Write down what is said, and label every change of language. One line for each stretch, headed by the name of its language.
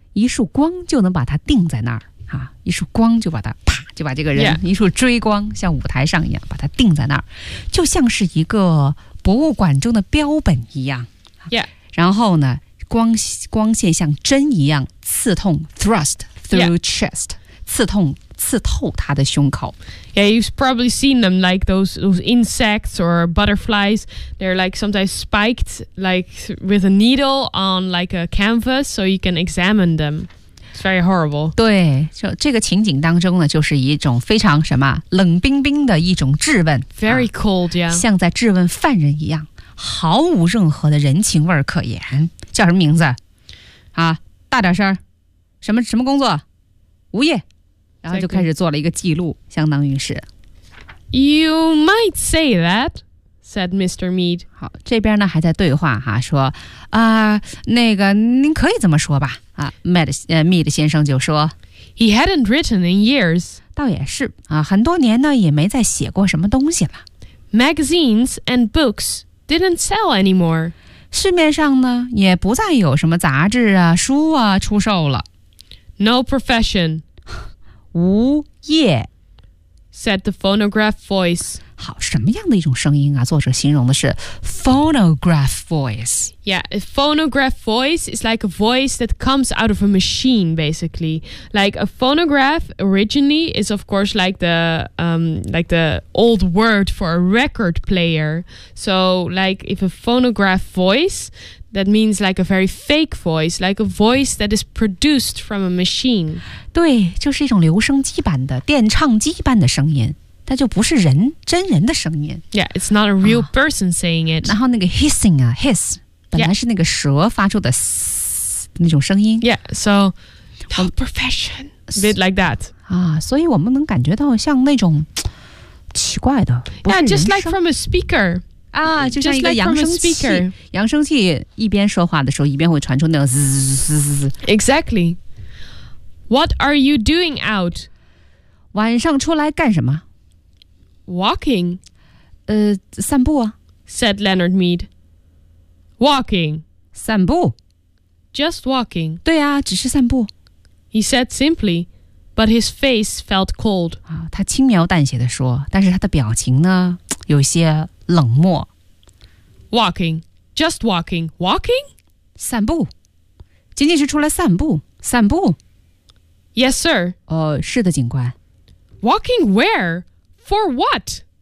Chinese: 一束光就能把它定在那儿、啊、一束光就把它啪就把这个人、
English: yeah.
Chinese: 一束追光像舞台上一样把它定在那儿，就像是一个博物馆中的标本一样。
English: Yeah.
Chinese: 然后呢，光线像针一样刺痛
English: thrust through、 yeah.
Chinese: chest, 刺透他的胸口。
English: Yeah, you've probably seen them, like those insects or butterflies. They're like sometimes spiked, like with a needle on like a canvas, so you can examine them. It's very horrible.
Chinese: 对，就这个情景当中呢，就是一种非常什么冷冰冰的一种质问。
English: Very cold, yeah.
Chinese: 像在质问犯人一样，毫无任何的人情味可言。叫什么名字？啊，大点声。什么工作？无业。然后就开始做了一个记录，相当于是。
English: You might say that, said Mr. Mead.
Chinese: 好，这边呢还在对话哈，说啊、那个您可以这么说吧啊 ，Mead 先生就说。
English: He hadn't written in years.
Chinese: 倒也是啊，很多年呢也没再写过什么东西了。
English: Magazines and books didn't sell anymore.
Chinese: 市面上呢也不再有什么杂志啊、书啊出售了。
English: No profession.
Chinese: 无业
English: said the phonograph voice.
Chinese: 好，什么样的一种声音啊？作者形容的是 phonograph voice.
English: Yeah, a phonograph voice is like a voice that comes out of a machine, basically. Like a phonograph originally is, of course, like the old word for a record player. So, like if a phonograph voice, that means like a very fake voice, like a voice that is produced from a machine.
Chinese: 对，就是一种留声机般的电唱机般的声音，它就不是人真人的声音。
English: Yeah, it's not a real person saying it.
Chinese: 然后那个 hissing 啊 ，hiss 本来是那个蛇发出的嘶那种声音。
English: Yeah, so no profession, a bit like that.
Chinese: 啊，所以我们能感觉到像那种奇怪的，不是人声。
English: Yeah, just like from a speaker.
Chinese: 啊，就像一个扬声器，扬声器一边说话的时候，一边会传出那种嘶嘶嘶嘶。
English: Exactly. What are you doing out?
Chinese: 晚上出来干什么
English: ？Walking.
Chinese: 散步啊。
English: Said Leonard Mead. Walking.
Chinese: 散步。
English: Just walking.
Chinese: 对啊，只是散步。
English: He said simply, but his face felt cold.
Chinese: 啊，他轻描淡写的说，但是他的表情呢，有一些冷漠。
English: Walking. Just walking. Walking.
Chinese: 散步。仅仅是出来散步，散步。
English: Yes, sir.
Chinese: 是的，警官。
English: Walking where? For what?